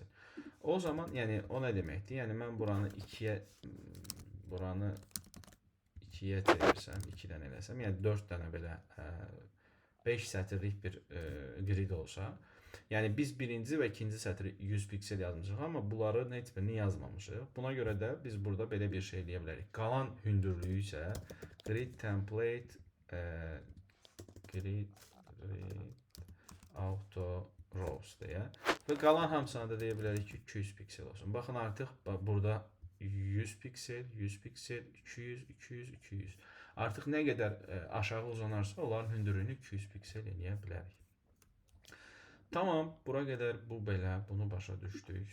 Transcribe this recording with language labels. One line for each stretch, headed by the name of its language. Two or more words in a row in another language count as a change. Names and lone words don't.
Azerbaijani: O zaman, yəni o nə deməkdir? Yəni mən buranı 2-yə çevirsəm, 2-dən eləsəm, yəni 4 dənə belə 5 sətirlik bir grid olsa, yəni biz birinci və ikinci sətri 100 piksel yazmışıq, amma bunların heç birini yazmamışıq. Buna görə də biz burada belə bir şey eləyə bilərik. Qalan hündürlüyü isə
English: grid template grid auto rows
Azerbaijani: deyə və qalan hamısına da deyə bilərik ki 200 piksel olsun. Baxın, artıq burada 100 piksel, 100 piksel, 200, 200, 200. Artıq nə qədər aşağı uzanarsa onların hündürlüyünü 200 piksel eləyə bilərik. Tamam, bura qədər bu belə, bunu başa düşdük.